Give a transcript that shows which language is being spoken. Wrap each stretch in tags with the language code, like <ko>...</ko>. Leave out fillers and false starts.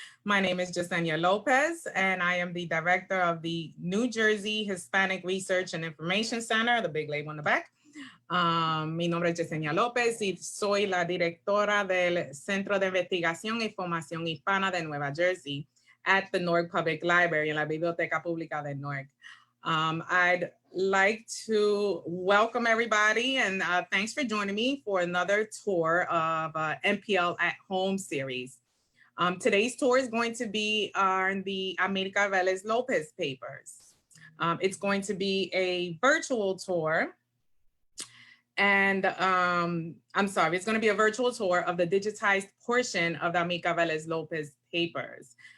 <en>My name is Yesenia López, and I am the director of the New Jersey Hispanic Research and Information Center, the big label on the back.</en> <es>Mi nombre es Yesenia López y soy la directora del Centro de Investigación y Formación Hispana de Nueva Jersey</es> <en>at the Newark Public Library,</en> <es>en la Biblioteca Pública de Newark.</es> <en>I'd like to welcome everybody and thanks for joining me for another tour of NPL at Home series. Today's tour is going to be on the Amilkar Vélez López papers. It's going to be a virtual tour. And I'm sorry, it's going to be a virtual tour of the digitized portion of the Amilkar Vélez López papers.</en>